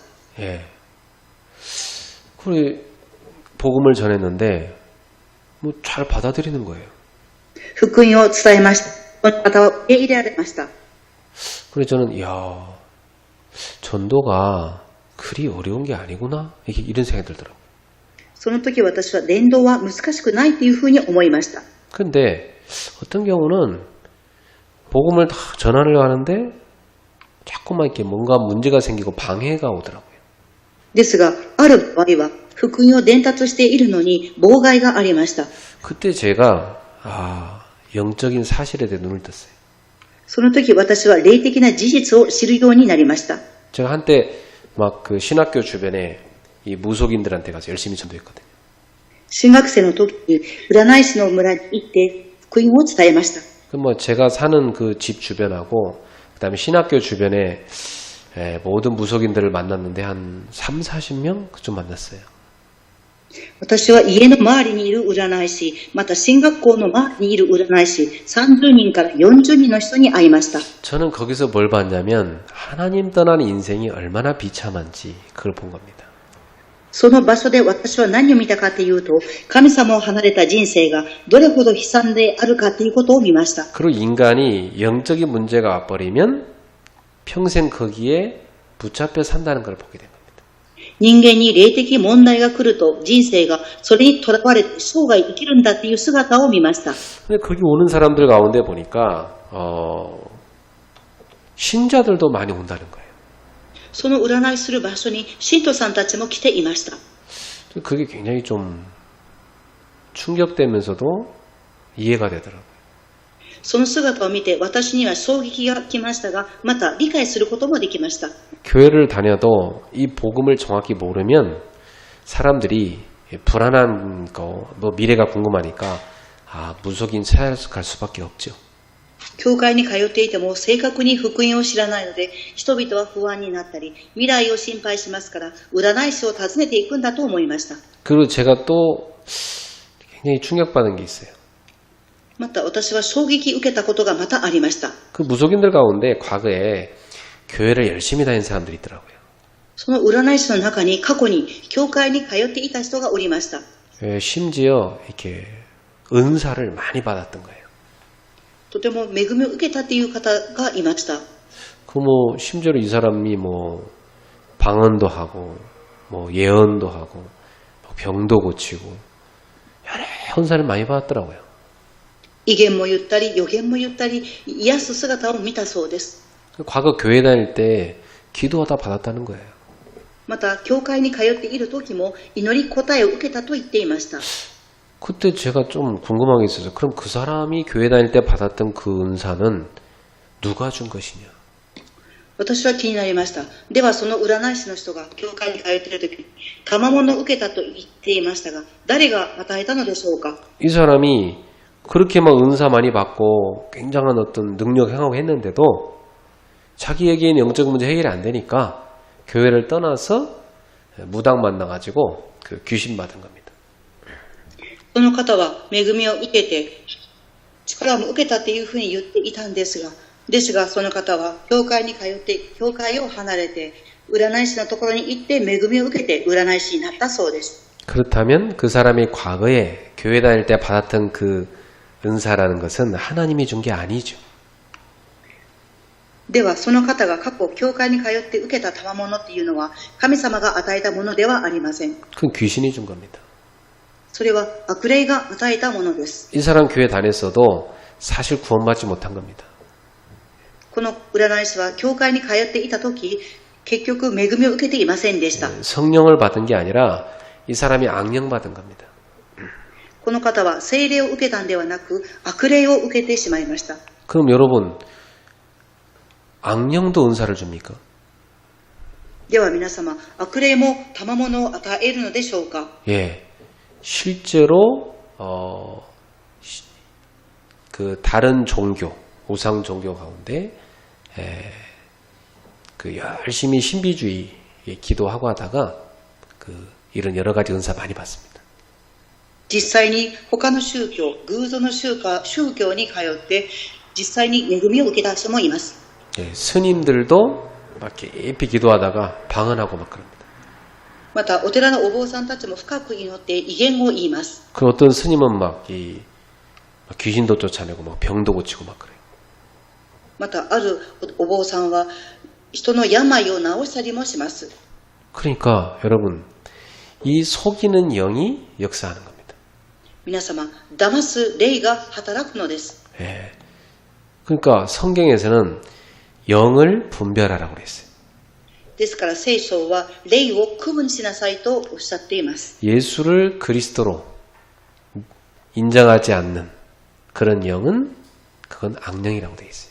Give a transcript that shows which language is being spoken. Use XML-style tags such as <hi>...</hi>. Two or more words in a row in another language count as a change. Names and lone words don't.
<ko>예. 그래 복음을 전했는데 뭐 잘 받아들이는 거예요.</ko> <ja>福音を伝えました。その方は受け入れられました。</ja> <ko>그래서 저는 이야 전도가 그리 어려운 게 아니구나 이런 생각이 들더라고요.</ko> <ja>その時私は伝道は難しくないというふうに思いました。</ja> <ko>근데 어떤 경우는 복음을 다 전하려고 하는데 자꾸만 이렇게 뭔가 문제가 생기고 방해가 오더라고요.</ko> <ja>ですが、ある場合は福音を伝達しているのに妨害がありました。</ja> <ko>그때 제가 영적인 사실에 대해 눈을 떴어요.</ko> <ja>その時私は霊的な事実を知るようになりました。</ja> <ko>제가 한때 막 그 신학교 주변에 이 무속인들한테 가서 열심히 전도했거든요.</ko> <ja>新学生の時に占い師の村に行って福音を伝えました。</ja> <ko>뭐 제가 사는 그 집 주변하고 그다음에 신학교 주변에 모든 무속인들을 만났는데 한 3, 40명 그좀 만났어요.</ko> <ja>私は家の周りにいる占い師、また進学校の周りにいる占い師、30人から40人の人に会いました。</ja> <ko>저는 거기서 뭘 봤냐면 하나님 떠난 인생이 얼마나 비참한지 그걸 본 겁니다.</ko> <ja>その場所で私は何を見たかというと、神様を離れた人生がどれほど悲惨であるかということを見ました。</ja> <ko>그리고 인간이 영적인 문제가 와버리면 평생 거기에 붙잡혀 산다는 걸 보게 된 겁니다.</ko> <ja>人間に霊的問題が来ると人生がそれにとらわれて生涯生きるんだという姿を見ました。</ja> <ko>근데 거기 오는 사람들 가운데 보니까 신자들도 많이 온다는 거예요.</ko> <ja>その占いする場所に信徒さんたちも来ていました。</ja> <ko>그게 굉장히 좀 충격되면서도 이해가 되더라고요.</ko> <ja>その姿を見て私には衝撃が来ましたが、また理解することもできました。</ja> <ko>교회를 다녀도 이 복음을 정확히 모르면 사람들이 불안한 거, 뭐 미래가 궁금하니까 무속인 찾아갈 수밖에 없죠.</ko> <ja>教会に通っていても正確に福音を知らないので、人々は不安になったり、未来を心配しますから、占い師を訪ねていくんだと思いました。</ja> <ko>그리고 제가 또 굉장히 충격받은 게 있어요.</ko> <ja>また私は衝撃受けたことがまたありました。</ja> <ko>그 무속인들 가운데 과거에 교회를 열심히 다닌 사람들이 있더라고요.</ko> <ja>その占い師の中に過去に教会に通っていた人がおりました。</ja> <ko>심지어 이렇게 은사를 많이 받았던 거예요.</ko> <ja>とても恵みを受けたという方がいました。</ja> <ko>그 뭐 심지어 이 사람이 뭐 방언도 하고 뭐 예언도 하고 병도 고치고 여러 헌사를 많이 받았더라고요.</ko> <ja>異言も言ったり、予言も言ったり、癒す姿を見たそうです。</ja> <ko>과거 교회 다닐 때 기도하다 받았다는 거예요.</ko> <ja>また、教会に通っている時も祈り答えを受けたと言っていました。</ja> <ko>그때 제가 좀 궁금한 게 있어서 그럼 그 사람이 교회 다닐 때 받았던 그 은사는 누가 준 것이냐?</ko> <ja>私は気になりました。ではその占い師の人が教会に通っている時に賜物を受けたと言っていましたが、誰が与えたのでしょうか。</ja> <ko>이 사람이 그렇게 막 은사 많이 받고 굉장한 어떤 능력 행하고 했는데도 자기에게는 영적 문제 해결이 안 되니까 교회를 떠나서 무당 만나가지고 그 귀신 받은 겁니다.</ko> <ja>その方は恵みを受けて力も受けたというふうに言っていたんですがその方は教会に通って教会を離れて占い師のところに行って恵みを受けて占い師になったそうです。</ja> <ko>그렇다면 그 사람이 과거에 교회 다닐 때 받았던 그 은사라는 것은 하나님이 준 게 아니죠.</ko> <ja>ではその方が過去教会に通って受けた賜物っていうのは神様が与えたものではありません。</ja> <ko>그건 귀신이 준 겁니다.</ko> <ja>それは悪霊が与えたものです。</ja> <ko>이 사람 교회 다녔어도 사실 구원받지 못한 겁니다.</ko> <ja>この占い師は教会に通っていた時結局恵みを受けていませんでした。</ja> <ko>성령을 받은 게 아니라 이 사람이 악령 받은 겁니다.</ko> <ja>この方は聖霊を受けたんではなく悪霊を受けてしまいました。</ja> <ko>그럼 여러분 악령도 은사를 줍니까?</ko> <ja>では皆様、悪霊も賜物を与えるのでしょうか？</ja> <ko>예, 실제로 그 다른 종교, 우상 종교 가운데 그 열심히 신비주의 기도하고 하다가 그 이런 여러 가지 은사 많이 받습니다.</ko> <ja>実際に他の宗教、偶像の宗教に通って実際に恵みを受けた人もいます。</ja> <ko>예, 스님들도 막 깊이 기도하다가 방언하고 막 그럽니다.</ko> <ja>またお寺のお坊さんたちも深く祈って威厳を言います。</ja> <ko>그 어떤 스님은 막 귀신도 쫓아내고 막 병도 고치고 막 그래요.</ko> <ja>またあるお坊さんは人の病を治したりもします。</ja> <ko>그러니까 여러분 이 속이는 영이 역사하는 겁니다.</ko> <ja>皆様、騙す霊が働くのです。</ja> <ko>예. 그러니까 성경에서는 영을 분별하라고 그랬어요.</ko> <ja>ですから聖書は霊を区分しなさいとおっしゃっています。</ja> <ko>예수를 그리스도로 인정하지 않는 그런 영은 그건 악령이라고 되어 있어요.</ko>